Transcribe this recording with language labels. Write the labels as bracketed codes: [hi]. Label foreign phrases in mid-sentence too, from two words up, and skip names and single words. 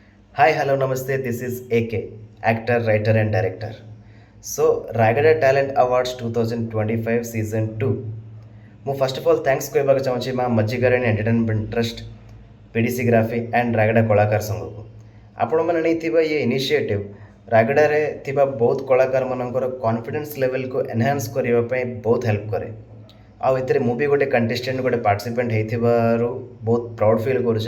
[en] Hi, hello, namaste. This is AK, actor, writer, and director. So, Ragada Talent Awards 2025 Season 2. [or] ମୁଁ [en] first of all thanks [or] କହିବାକୁ ଚାହୁଁଛି ମା ମଜ୍ଜିଗାରାଣୀ ଏଣ୍ଟରଟେନମେଣ୍ଟ ଟ୍ରଷ୍ଟ, ପିଡ଼ିସି ଗ୍ରାଫି ଆଣ୍ଡ ରାଗଡ଼ା କଳାକାର ସଂଘକୁ। ଆପଣମାନେ ନେଇଥିବା ଇଏ ଇନିସିଏଟିଭ୍ ରାଗଡ଼ାରେ ଥିବା ବହୁତ କଳାକାରମାନଙ୍କର [en] confidence levelକୁ [or] ଏନହାନ୍ସ କରିବା ପାଇଁ ବହୁତ ହେଲ୍ପ କରେ। ଆଉ ଏଥିରେ ମୁଁ ବି ଗୋଟେ କଣ୍ଟେଷ୍ଟେଣ୍ଟ ଗୋଟେ ପାର୍ଟିସିପେଣ୍ଟ ହେଇଥିବାରୁ ବହୁତ [en] proud feel [or] କରୁଛି।